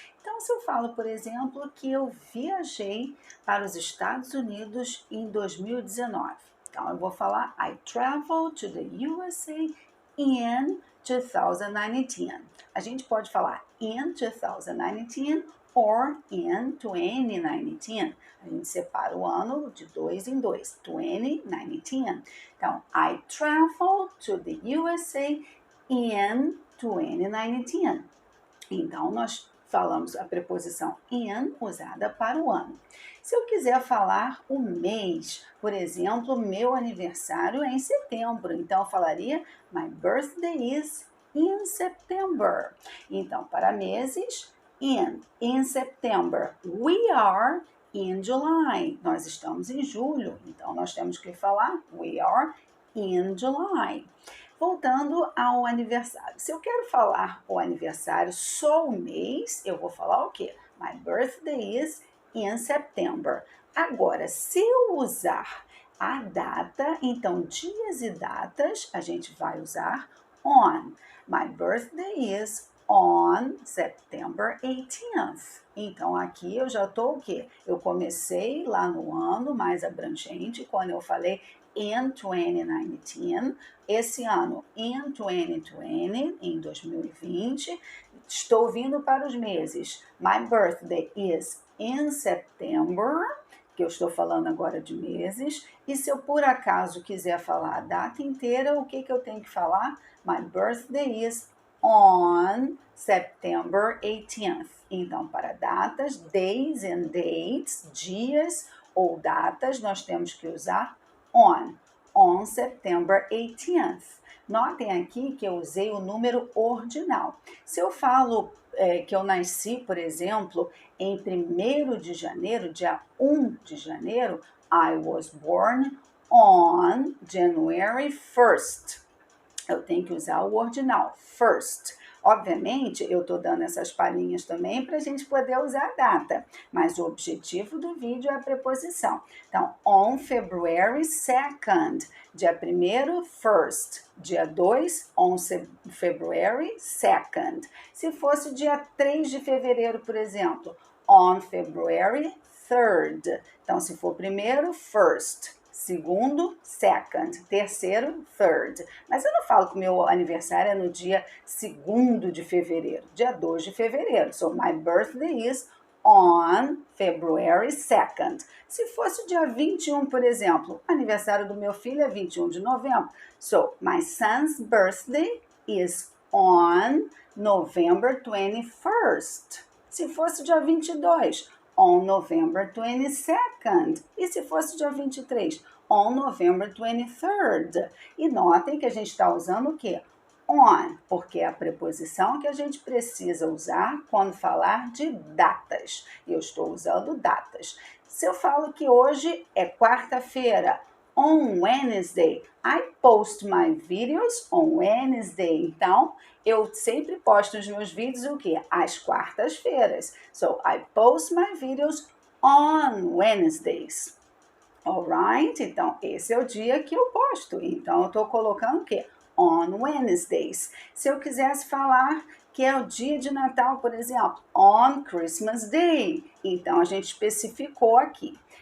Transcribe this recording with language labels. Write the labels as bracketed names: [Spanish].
[Portuguese] Então, se eu falo, por exemplo, que eu viajei para os Estados Unidos em 2019, então eu vou falar [English] I traveled to the USA in 2019. [Portuguese] A gente pode falar [English] in 2019 or in 2019. [Portuguese] A gente separa o ano de dois em dois, 2019. [English] Então, I traveled to the USA in 2019. [Portuguese] Então, nós falamos a preposição in usada para o ano. Se eu quiser falar o mês, por exemplo, meu aniversário é em setembro, então eu falaria [English] My birthday is in September. [Portuguese] Então, para meses, [English] in September. We are in July. [Portuguese] Nós estamos em julho, então nós temos que falar We are in July. Voltando ao aniversário. Se eu quero falar o aniversário só o mês, eu vou falar o quê? [English] My birthday is in September. [Portuguese] Agora, se eu usar a data, então dias e datas, a gente vai usar on. [English] My birthday is on September 18th. [Portuguese] Então aqui eu já estou o quê? Eu comecei lá no ano mais abrangente, quando eu falei [English] in 2019, [Portuguese] esse ano [English] in 2020, [Portuguese] em 2020, estou vindo para os meses. [English] My birthday is in September, [Portuguese] que eu estou falando agora de meses, e se eu por acaso quiser falar a data inteira, o que eu tenho que falar? [English] My birthday is on September 18th. [Portuguese] Então, para datas, [English] days and dates, [Portuguese] dias ou datas, nós temos que usar [English] on September 18th. [Portuguese] Notem aqui que eu usei o número ordinal. Se eu falo que eu nasci, por exemplo, em 1º de janeiro, dia 1 de janeiro, [English] I was born on January 1st. [Portuguese] Eu tenho que usar o ordinal, first. Obviamente, eu estou dando essas palhinhas também para a gente poder usar a data, mas o objetivo do vídeo é a preposição. Então, [English] on February 2nd, [Portuguese] dia 1º, first. Dia 2, [English] on February 2nd. [Portuguese] Se fosse dia 3 de fevereiro, por exemplo, [English] on February 3rd. [Portuguese] Então, se for primeiro, first. Segundo, second. Terceiro, third. Mas eu não falo que o meu aniversário é no dia 2º de fevereiro, dia 2 de fevereiro. [English] So, my birthday is on February 2nd. [Portuguese] Se fosse dia 21, por exemplo, aniversário do meu filho é 21 de novembro. [English] So, my son's birthday is on November 21st. [Portuguese] Se fosse dia 22, [English] on November 22nd. [Portuguese] E se fosse dia 23, [English] on November 23rd. [Portuguese] E notem que a gente está usando o quê? On, porque é a preposição que a gente precisa usar quando falar de datas. E eu estou usando datas. Se eu falo que hoje é quarta-feira, [English] on Wednesday, I post my videos on Wednesday. [Portuguese] Então, eu sempre posto os meus vídeos o quê? Às quartas-feiras. [English] So, I post my videos on Wednesdays. Alright? [Portuguese] Então, esse é o dia que eu posto. Então, eu estou colocando o quê? [English] On Wednesdays. [Portuguese] Se eu quisesse falar que é o dia de Natal, por exemplo, [English] on Christmas Day. [Portuguese] Então, a gente especificou aqui.